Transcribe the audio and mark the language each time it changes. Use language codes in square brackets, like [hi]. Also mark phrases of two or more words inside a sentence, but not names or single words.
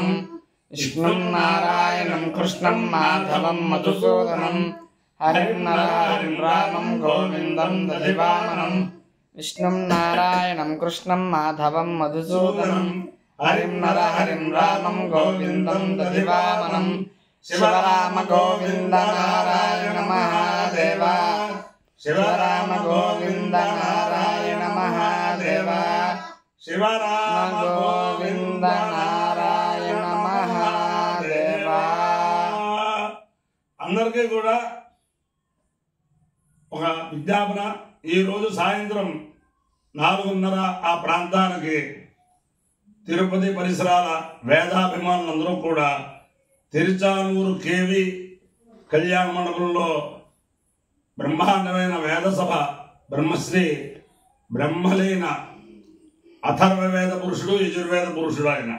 [sa] विष्णुं नारायणं कृष्णं माधवं मधुसूदनं हरिं नरहरिं रामं गोविन्दं दधिवामनं विष्णुं नारायणं कृष्णं माधवं मधुसूदनं हरिं नरहरिं रामं गोविन्दं दधिवामनं शिवराम गोविंद नारायण महादेव शिवराम गोविंद नारायण महादेव शिवराम गोविंद नारायण महादेव [te] అందరికీ కూడా ఒక విజ్ఞాపన ఈ రోజు సాయంత్రం 4:30 ఆ ప్రాంతానికి తిరుపతి పరిసరాల వేదాభిమానులందరూ కూడా తిరుచానూరు కేవి కళ్యాణ మండపంలో బ్రహ్మాండమైన వేదసభ బ్రహ్మశ్రీ బ్రహ్మలీన అథర్వవేద పురుషుడు యజుర్వేద పురుషుడు